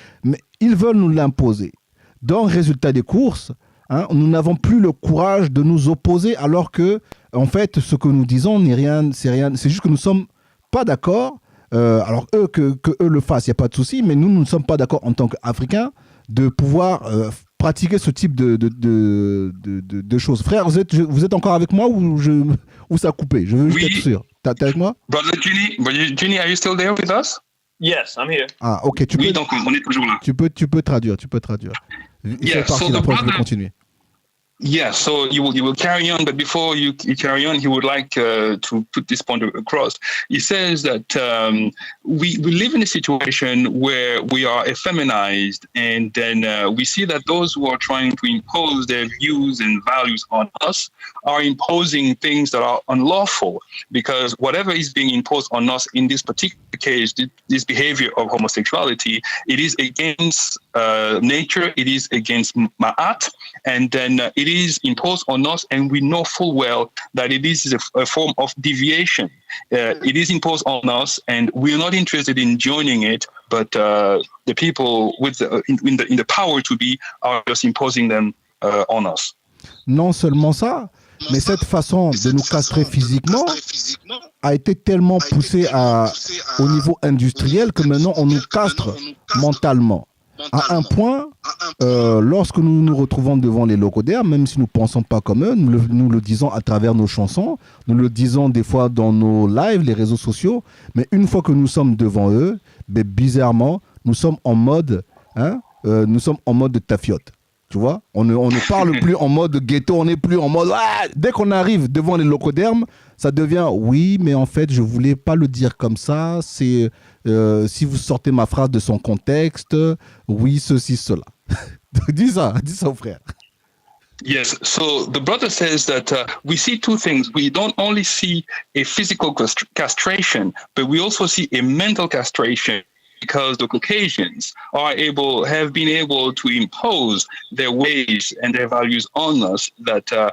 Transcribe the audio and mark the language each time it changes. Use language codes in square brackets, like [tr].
[fr] Mais ils veulent nous l'imposer. Donc, résultat des courses, nous n'avons plus le courage de nous opposer, alors que, en fait, ce que nous disons n'est rien, c'est juste que nous ne sommes pas d'accord. Alors, que eux le fassent, il n'y a pas de souci, mais nous ne sommes pas d'accord en tant qu'Africains de pouvoir pratiquer ce type de choses. Frère, vous êtes encore avec moi ou ça a coupé? Je veux juste être sûr. T'es avec moi? [en] Brother Genie, are you still there with us? Yes, I'm here. Ah, ok. [fr] Donc on est toujours là. Tu peux traduire. [en] Yeah, [fr] c'est parti, [en] so [fr] après je vais continuer. [en] Yeah, so you will carry on, but before you carry on, he would like to put this point across. He says that we live in a situation where we are effeminized, and then we see that those who are trying to impose their views and values on us are imposing things that are unlawful, because whatever is being imposed on us in this particular case, this behavior of homosexuality, it is against nature, it is against ma'at, and then it is imposed on us, and we know full well that it is a form of deviation. It is imposed on us, and we're not interested in joining it, but the people with in the power to be are just imposing them on us. [fr] Non seulement ça, mais cette façon de nous castrer physiquement a été tellement poussée au niveau industriel que maintenant on nous castre mentalement. À un point, lorsque nous nous retrouvons devant les locodermes, même si nous ne pensons pas comme eux, nous le disons à travers nos chansons, nous le disons des fois dans nos lives, les réseaux sociaux, mais une fois que nous sommes devant eux, bizarrement, nous sommes en mode de tafiote. Tu vois, on ne parle plus en mode ghetto, on n'est plus en mode... Ah, dès qu'on arrive devant les locodermes, ça devient... Oui, mais en fait, je ne voulais pas le dire comme ça. C'est si vous sortez ma phrase de son contexte, oui, ceci, cela. dis ça au frère. [en] Yes, so the brother says that we see two things. We don't only see a physical castration, but we also see a mental castration, because the Caucasians have been able to impose their ways and their values on us, that